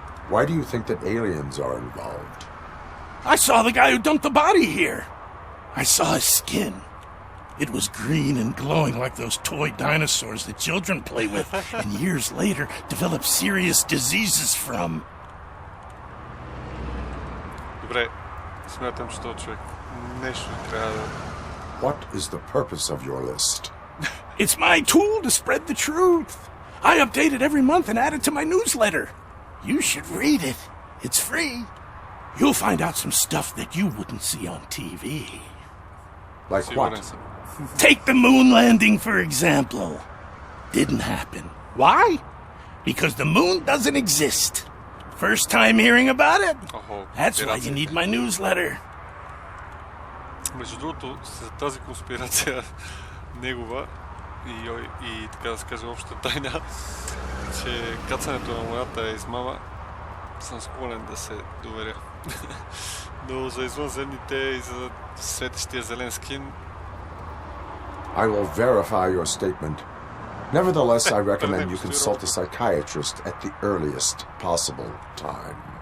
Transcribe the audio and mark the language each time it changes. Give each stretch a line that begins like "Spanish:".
English: Why do you think that aliens are involved? I saw the guy who dumped the body here. I saw his skin. It was green and glowing like those toy dinosaurs that children play with and years later develop serious diseases from.
Bulgarian: Добре, смятам, че този човек нещо трябва да...
English: What is the purpose of your list? It's my tool to spread the truth. I update it every month and add it to my newsletter. You should read it. It's free. You'll find out some stuff that you wouldn't see on TV. Like what? Take the moon landing, for example. Didn't happen. Why? Because the moon doesn't exist. First time hearing about it? That's why you need my newsletter.
Bulgarian: Между другото, за тази конспирация негова и така да се каже обща тайна, че кацането на луната е измама, съм склонен да се доверя. Но за извънземните и за светещия зелен скин...
English: I will verify your statement. Nevertheless, I recommend you consult a psychiatrist at the earliest possible time.